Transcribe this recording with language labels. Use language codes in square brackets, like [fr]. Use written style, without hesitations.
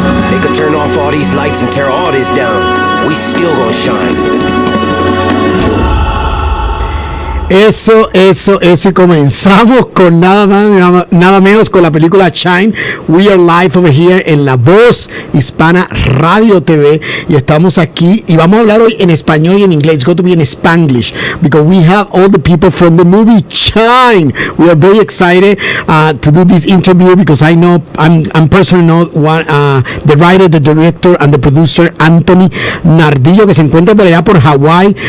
[en] They could turn off all these lights and tear all this down. We still gonna shine. [es] Eso. Y comenzamos con nada más, nada menos con la película Shine. [en] We are live over here en La Voz Hispana Radio TV. [es] Y estamos aquí y vamos a hablar hoy en español y en inglés. [en] It's going to be in Spanglish because we have all the people from the movie Shine. We are very excited to do this interview because I know, I'm personally know one, the writer, the director, and the producer, Anthony Nardillo, [es] que se encuentra por allá por Hawaii.